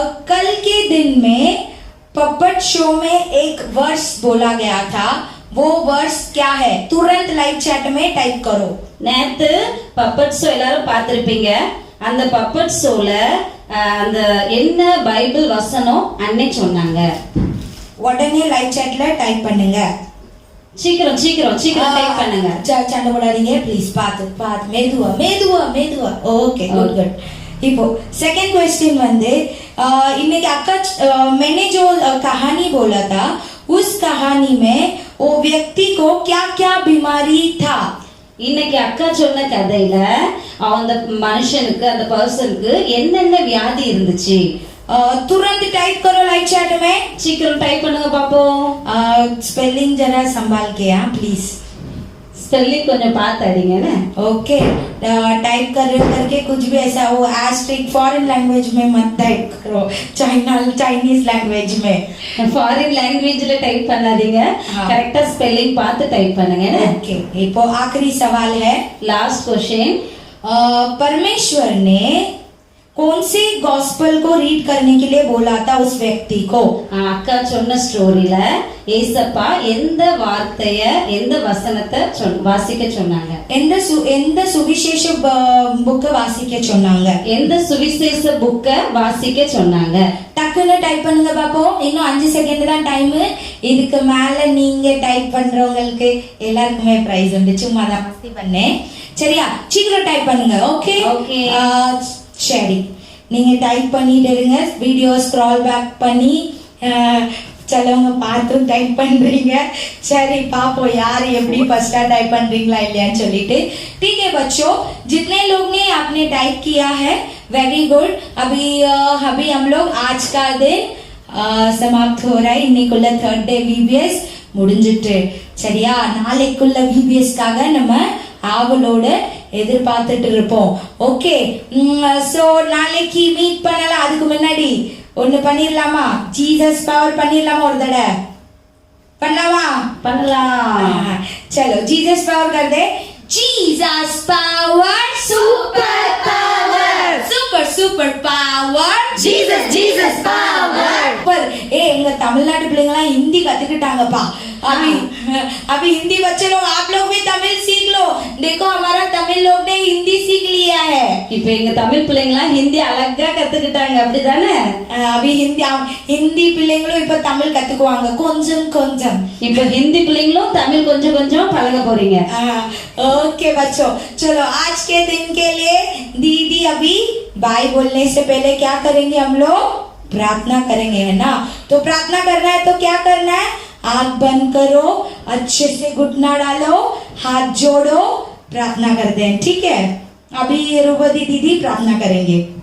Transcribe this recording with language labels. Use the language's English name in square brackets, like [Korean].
[Hindi] कल के दिन में पपट शो में एक वर्स बोला गया था, वो वर्स क्या है? तुरंत लाइव चैट में टाइप करो. [Tamil] நேத்து பப்பட் ஷோ எல்லாரும் பார்த்திருப்பீங்க. அந்த பப்பட் ஷோல அந்த என்ன பைபிள் வசனம் அன்னை சொன்னாங்க? உடனே லைவ் சாட்ல டைப் பண்ணுங்க. சீக்கிரம் சீக்கிரம் சீக்கிரம் டைப் பண்ணுங்க. சண்டை போடாதீங்க ப்ளீஸ். பார்த்து மெதுவா மெதுவா மெதுவா. Okay, good good. இப்போ [Hindi] सेकंड क्वेश्चन [Tamil] வந்து இன்னைக்கு அக்கா [Hindi] मैंने जो कहानी बोला था उस कहानी में वो व्यक्ति को क्या क्या बीमारी था? [Tamil] இன்னைக்கு அக்கா சொன்ன கதையில அந்த மனுஷனுக்கு அந்த பர்சனுக்கு என்னென்ன வியாதி இருந்துச்சு? [Hindi] तुरंत टाइप करो लाइव चैट में. [Tamil] சீக்கிரம் டைப் பண்ணுங்க பாப்போம். [Hindi] स्पेलिंग जरा संभाल के प्लीज. [Tamil] स्पेलिंग கொஞ்சம் பார்த்து அடிங்க. [English] Okay. [Hindi] टाइप करके कुछ भी ऐसा वो एस्ट्रिक फॉरेन लैंग्वेज में मत टाइप करो, चाइनीज लैंग्वेज में. [Tamil] फॉरेन लैंग्वेजல டைப் பண்ணாதீங்க, கரெக்ட்டா ஸ்பெல்லிங் பார்த்து டைப் பண்ணுங்க. [English] Okay. [Tamil] இப்போ [Hindi] आखिरी सवाल है, [English] Last question. [Hindi] परमेश्वर ने कौन से गॉस्पेल को रीड करने के लिए बोला था उस व्यक्ति को? [Tamil] அக்கா சொன்ன ஸ்டோரியில ஏசப்பா எந்த வார்த்தைய எந்த வசனத்தை வாசிக்க சொன்னாங்க? எந்த சுவிசேஷ புக்க வாசிக்க சொன்னாங்க? எந்த சுவிசேஷ புக்க வாசிக்க சொன்னாங்க? டக்குன்னு டைப் பண்ணுங்க பாப்போம். இன்னும் 5 செகண்ட் தான் டைம். இதுக்கு மேல நீங்க டைப் பண்றவங்களுக்கு எல்லாருக்குமே பிரைஸ் உண்டு. சும்மா தான் மஸ்தி பண்ணேன், சரியா? சீக்கிரம் டைப் பண்ணுங்க. ஓகே ஓகே, சரி. நீங்க டைப் பண்ணிட்டு இருங்க. வீடியோ ஸ்க்ரால் பேக் பண்ணி சிலவங்க பார்த்து டைப் பண்றீங்க. சரி, பாப்போம் யார் எப்படி [Hindi] फर्स्टा [Tamil] टाइप பண்றீங்களா இல்லையான்னு சொல்லிட்டு. [Hindi] ठीक है बच्चों, जितने लोग ने आपने टाइप किया है वेरी गुड. अभी हम लोग आज का दिन समाप्त हो रहा है. [Tamil] இன்னைக்குள்ள थर्ड डे VBS முடிஞ்சிட்டு, சரியா? நாளைக்குள்ள VBSக்காக நம்ம ஆவலோட எதிர்பார்த்துட்டு இருப்போம். ஓகே. சோ நாளைக்கு மீட் பண்ணலாம். அதுக்கு முன்னாடி ஒன்னு பண்ணிரலாமா? Jesus power பண்ணிரலாமா? ஒரு தடவை பண்ணலாமா? பண்ணலாம். [Hindi] चलो जीसस पावर कर दे. [English] Jesus power, super power, super super power, Jesus Jesus power. [Hindi] पर [Tamil] எங்க தமிழ்நாட்டு பிள்ளைங்களா हिंदी கத்துக்கிட்டாங்கப்பா. [Hindi] अभी हिंदी बच्चे लोग, आप लोग भी तमिल सीख लो. देखो हमारा तमिल लोग ने हिंदी सीख लिया है. [Tamil] இப்போ எங்க தமிழ் பிள்ளைங்களா ஹிந்தி அழகா கத்துக்கிட்டாங்க, அப்படிதானே? [Hindi] अभी [Tamil] हिंदी பிள்ளைங்களும் இப்ப தமிழ் கத்துக்குவாங்க கொஞ்சம் கொஞ்சம். இப்போ ஹிந்தி பிள்ளைங்களும் தமிழ் கொஞ்சம் கொஞ்சம் பழக போறீங்க. [Hindi] ओके बच्चों, चलो आज के दिन के लिए दीदी अभी बाय बोलने से पहले क्या करेंगे? हम लोग प्रार्थना करेंगे, है ना? तो प्रार्थना करना है तो क्या करना है? आंख बंद करो, अच्छे से घुटना डालो, हाथ जोड़ो, प्रार्थना करते हैं, ठीक है? अभी रूपदी दीदी प्रार्थना करेंगे.